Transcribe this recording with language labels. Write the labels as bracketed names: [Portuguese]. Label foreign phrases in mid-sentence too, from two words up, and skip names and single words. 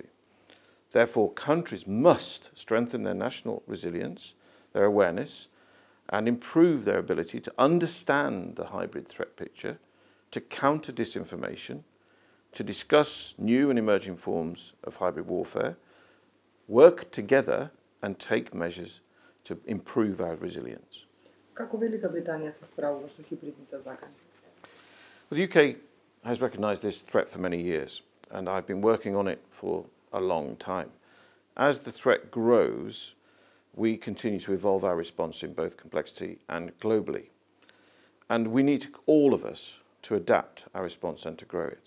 [English] Therefore, countries must strengthen their national resilience, their awareness, and improve their ability to understand the hybrid threat picture, to counter disinformation, to discuss new and emerging forms of hybrid warfare, work together and take measures to improve our resilience. [Macedonian] Како Велика Британија се справува со хибридните закани? [English] Well, the UK has recognised this threat for many years, and I've been working on it for a long time. As the threat grows, we continue to evolve our response in both complexity and globally. And we need all of us to adapt our response and to grow it.